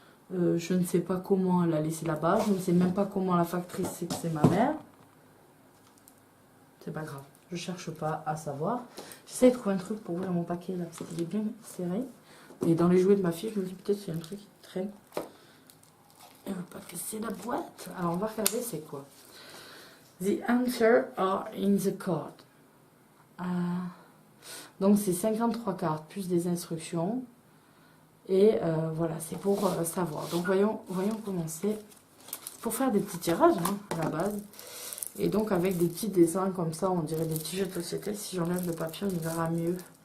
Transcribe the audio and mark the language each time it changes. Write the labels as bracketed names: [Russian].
[French] Je ne sais pas comment elle l'a laissé là-bas, je ne sais même pas comment la factrice sait que c'est ma mère. C'est pas grave, je cherche pas à savoir. J'essaie de trouver un truc pour ouvrir mon paquet là, parce qu'il est bien serré. Et dans les jouets de ma fille, je me dis peut-être qu'il y a un truc qui traîne. Elle veut pas casser la boîte. Alors on va regarder c'est quoi. [English] The answers are in the card. [French] Donc c'est 53 cartes plus des instructions. Et voilà, c'est pour savoir. Donc voyons commencer. Pour faire des petits tirages hein, à la base. Et donc avec des petits dessins comme ça, on dirait des petits jeux de société. Si j'enlève le papier, on y verra mieux.